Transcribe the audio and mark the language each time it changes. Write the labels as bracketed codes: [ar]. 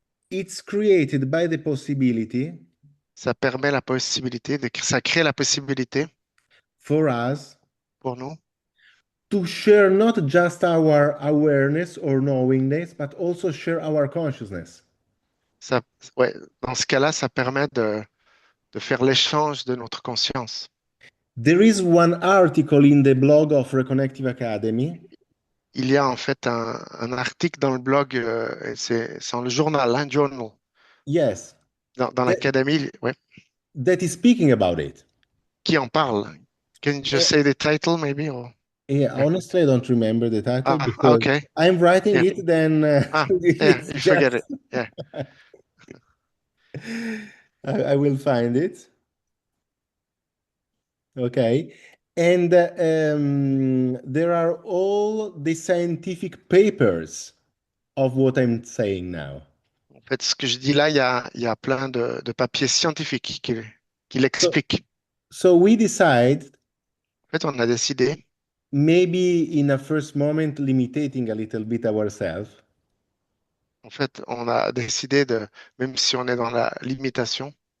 [en] it's created by the possibility [fr] ça permet la possibilité, ça crée la possibilité [en] for us [fr] pour nous [en] to share not just our awareness or knowingness, but also share our consciousness. [fr] ça, ouais, dans ce cas-là, ça permet de faire l'échange de notre conscience. [en] There is one article in the blog of Reconnective Academy [fr] Il y a en fait un article dans le blog, et c'est dans le journal, un journal, [en] yes, [fr] dans [en] that, [fr] l'académie, ouais, [en] that is speaking about it. [fr] qui en parle. [en] Can you just say the title, maybe? Or, Yeah, yeah. honestly, I don't remember the title Ah, because okay. I'm writing Yeah. it, then Ah, yeah, it's you forget just it. Yeah. I will find it. Okay. And there are all the scientific papers of what I'm saying now. [fr] En fait, ce que je dis là, il y a plein de papiers scientifiques qui l'expliquent. [en] so we decide, [fr] En fait, on a décidé, [en] maybe in a first moment, limiting a little bit ourselves, [fr] en fait, on a décidé de, même si on est dans la limitation,